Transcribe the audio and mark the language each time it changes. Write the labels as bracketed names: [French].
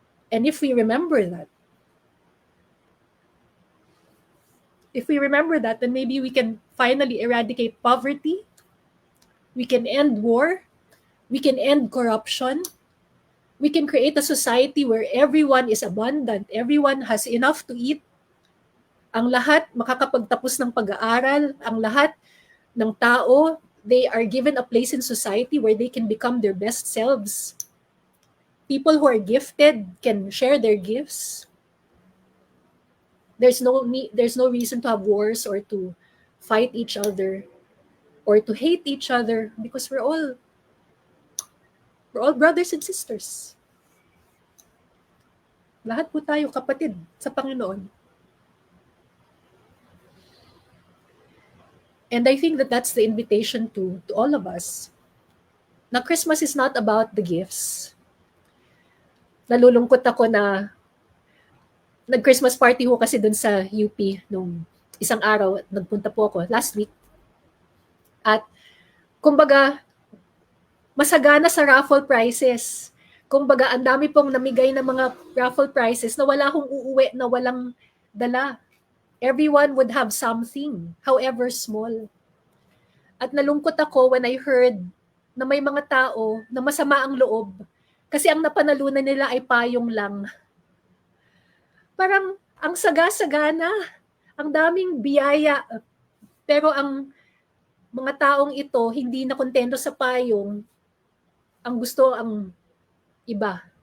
[English] And if we remember that, then maybe we can finally eradicate poverty. We can end war. We can end corruption. We can create a society where everyone is abundant. Everyone has enough to eat. [Filipino] Ang lahat makakapagtapos ng pag-aaral. [English] Ang lahat ng tao, they are given a place in society where they can become their best selves. People who are gifted can share their gifts. There's no reason to have wars or to fight each other or to hate each other because we're all brothers and sisters. [Filipino] Lahat po tayo kapatid sa Panginoon. [English] And I think that that's the invitation to all of us. Now, Christmas is not about the gifts. [Filipino] Nalulungkot ako na nag-Christmas party ho kasi dun sa UP nung isang araw. Nagpunta po ako last week. At kumbaga, masagana sa raffle prizes. Kumbaga, ang dami pong namigay ng mga raffle prizes na wala akong uuwi na walang dala. [English] Everyone would have something, however small. [Filipino] At nalungkot ako when I heard na may mga tao na masama ang loob kasi ang napanalunan nila ay payong lang. Parang ang saga-sagana, ang daming biyaya, pero ang mga taong ito hindi na kontento sa payong, ang gusto ang iba.